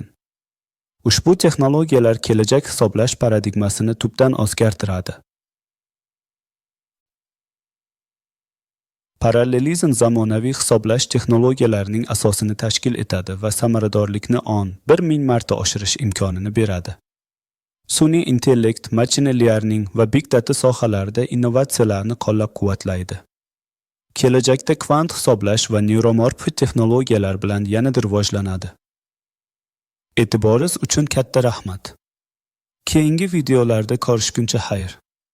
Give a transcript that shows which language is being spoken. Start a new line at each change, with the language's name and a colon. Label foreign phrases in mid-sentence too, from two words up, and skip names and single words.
Uzbek: Ushbu texnologiyalar kelajak hisoblash paradigmasini tubdan o'zgartiradi. Parallelizm zamonaviy hisoblash texnologiyalarining asosini tashkil etadi va samaradorlikni 1000 marta oshirish imkonini beradi. Sun'iy intellekt,
English: machine learning
Uzbek: va
English: big data
Uzbek: sohalarida innovatsiyalarni qo'llab-quvvatlaydi. Kelajakda kvant hisoblash va neuromorfik texnologiyalar bilan yanada rivojlanadi. E'tiboringiz uchun katta rahmat. Keyingi videolarda ko'rishguncha xayr.